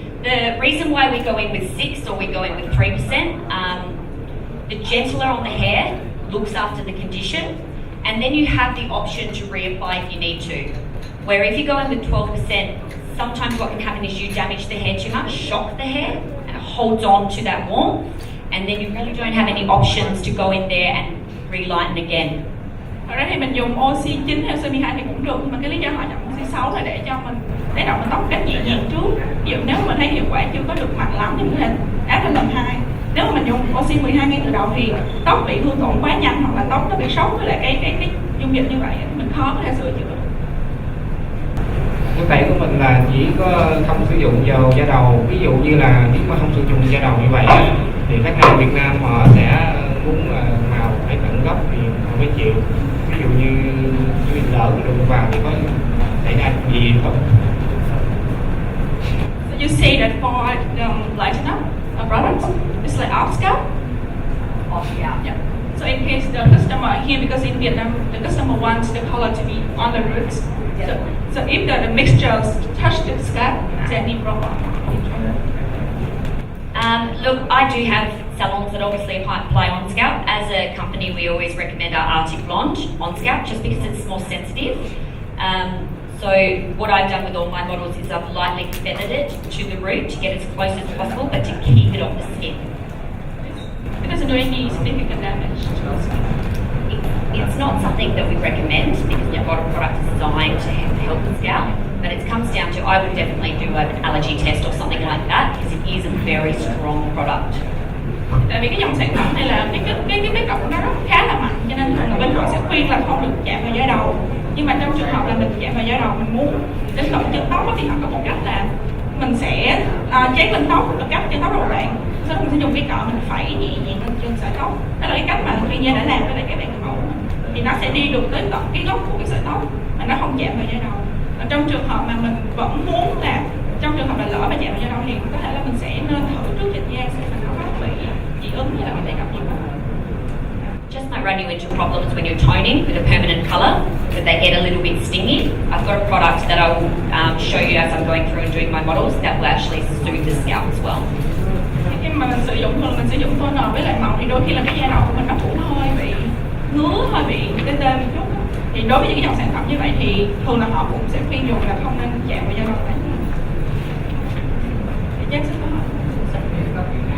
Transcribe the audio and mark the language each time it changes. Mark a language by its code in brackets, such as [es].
[en] The reason why we go in with 6 or we go in with 3%, the gentler on the hair looks after the condition, and then you have the option to reapply if you need to. Where if you go in with 12%, sometimes what can happen is you damage the hair too much, shock the hair, and it holds on to that warmth, and then you really don't have any options to go in there and relighten again. [vi] Thật ra thì mình dùng oxy 9 hay oxy 12 thì cũng được, nhưng mà cái lý do họ chọn oxy 6 là để cho mình lấy đầu mình tóc cách nhẹ nhàng trước. Ví dụ nếu mà mình thấy hiệu quả chưa có được mạnh lắm thì mình có thể áp lên lần 2. Nếu mà mình dùng oxy 12 ngay từ đầu thì tóc bị hư tổn quá nhanh hoặc là tóc nó bị sốc với lại cái dung dịch như vậy mình khó có thể sửa chữa. Thực tế của mình là chỉ có không sử dụng dầu da đầu, ví dụ như là nếu mà không sử dụng da đầu như vậy thì khách hàng Việt Nam họ sẽ muốn màu phải tận gốc thì họ mới chịu. Ví dụ như lỡ đụng vào thì có xảy ra gì không? [en] So you say that for lighten up a product, it's like off scalp? Off, yeah. Yeah. So in case the customer here, because in Vietnam the customer wants the color to be on the roots. So if the mixtures touch the scalp, is there any problem? Look, I do have salons that obviously apply on scalp. As a company, we always recommend our Arctic Blonde on scalp just because it's more sensitive. So what I've done with all my models is I've lightly feathered it to the root to get as close as possible, but to keep it off the skin. It doesn't do any significant damage to the skin. It's not something that we recommend because we've got a product designed to help the scalp, but it comes down to I would definitely do an allergy test or something like that because it is a very strong product. [vi] Tại vì cái dòng sản phẩm này là cái tác động của nó khá là mạnh, cho nên thường là bên họ sẽ khuyên là không được chạm vào da đầu. Nhưng mà trong trường hợp là mình chạm vào da đầu, mình muốn đến tận chân tóc thì họ có một cách là mình sẽ chét lên tóc và cắt chân tóc đầu đoạn. Sau đó mình sẽ dùng cái cọ mình phẩy nhẹ nhàng lên trên sợi tóc. Đó là cái cách mà chuyên gia đã làm với lại các bạn người mẫu. Thì nó sẽ đi được tới tận cái gốc của cái sợi tóc mà nó không chạm vào da đầu. Và trong trường hợp mà mình vẫn muốn là trong trường hợp là lỡ mà chạm vào da đầu thì có thể là mình sẽ nên thử trước trên da xem là nó có bị dị ứng hay là có thể gặp gì không. [en] Just might run you into problems when you're toning with a permanent colour, that they get a little bit stingy. I've got a product that I will show you as I'm going through and doing my models that will actually soothe the scalp as well. [vi] Khi mà mình sử dụng toner với lại màu thì đôi khi là cái da đầu của mình nó cũng hơi bị ngứa, hơi bị tê một chút. Thì đối với những cái dòng sản phẩm như vậy thì thường là họ cũng sẽ khuyên dùng là không nên chạm vào da đầu đấy. Thì chắc sẽ có hỏi.